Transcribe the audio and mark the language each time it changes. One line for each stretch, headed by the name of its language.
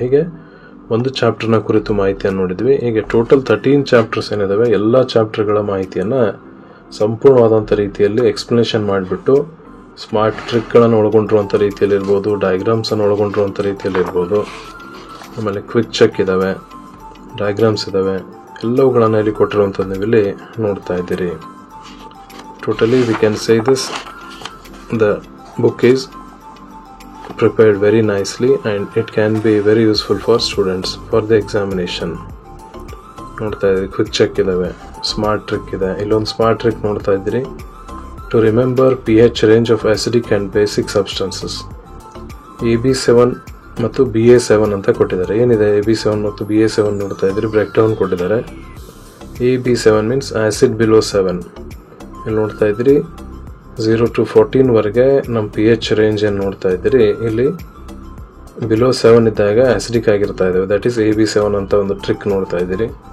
Kannada: ಹೀಗೆ ಒಂದು ಚಾಪ್ಟರ್ನ ಕುರಿತು ಮಾಹಿತಿಯನ್ನು ನೋಡಿದ್ವಿ. ಹೀಗೆ ಟೋಟಲ್ 13 ಚಾಪ್ಟರ್ಸ್ ಏನಿದಾವೆ ಎಲ್ಲ ಚಾಪ್ಟರ್ಗಳ ಮಾಹಿತಿಯನ್ನು ಸಂಪೂರ್ಣವಾದಂಥ ರೀತಿಯಲ್ಲಿ ಎಕ್ಸ್ಪ್ಲನೇಷನ್ ಮಾಡಿಬಿಟ್ಟು ಸ್ಮಾರ್ಟ್ ಟ್ರಿಕ್ಗಳನ್ನು ಒಳಗೊಂಡಿರುವಂಥ ರೀತಿಯಲ್ಲಿ ಇರ್ಬೋದು, ಡಯಾಗ್ರಾಮ್ಸನ್ನು ಒಳಗೊಂಡಿರುವಂಥ ರೀತಿಯಲ್ಲಿ ಇರ್ಬೋದು, ಆಮೇಲೆ ಕ್ವಿಕ್ ಚೆಕ್ ಇದ್ದಾವೆ, ಡಯಾಗ್ರಾಮ್ಸ್ ಇದ್ದಾವೆ, ಎಲ್ಲವುಗಳನ್ನು ಇಲ್ಲಿ ಕೊಟ್ಟಿರುವಂಥದ್ದು ನೀವು ಇಲ್ಲಿ ನೋಡ್ತಾ ಇದ್ದೀರಿ.
English: Totally we can say this the book is prepared very nicely and it can be very useful for students for the examination.
Kannada: ನೋಡ್ತಾ ಇದ್ದೀರಿ ಕ್ವಿಕ್ ಚೆಕ್ ಇದಾವೆ, ಸ್ಮಾರ್ಟ್ ಟ್ರಿಕ್ ಇದೆ. ಇಲ್ಲೊಂದು ಸ್ಮಾರ್ಟ್ ಟ್ರಿಕ್ ನೋಡ್ತಾ ಇದ್ದೀರಿ.
English: To remember pH range of acidic and basic substances.
Kannada: AB7 ಮತ್ತು BA7 ಅಂತ ಕೊಟ್ಟಿದ್ದಾರೆ. ಏನಿದೆ AB7 ಮತ್ತು BA7 ನೋಡ್ತಾ ಇದ್ದೀರಿ, ಬ್ರೇಕ್ ಡೌನ್ ಕೊಟ್ಟಿದ್ದಾರೆ. AB7
English: Means acid below 7.
Kannada: ಇಲ್ಲಿ ನೋಡ್ತಾ ಇದ್ದೀರಿ 0 to 14 ವರೆಗೆ ನಮ್ಮ pH ರೇಂಜ್ ಏನು ನೋಡ್ತಾ ಇದ್ದೀರಿ, ಇಲ್ಲಿ ಬಿಲೋ 7 ಇದ್ದಾಗ ಆಸಿಡಿಕ್ ಆಗಿರ್ತಾ ಇದ್ದಾವೆ,
English: that is
Kannada: AB7 ಅಂತ ಒಂದು ಟ್ರಿಕ್ ನೋಡ್ತಾ ಇದ್ದೀರಿ.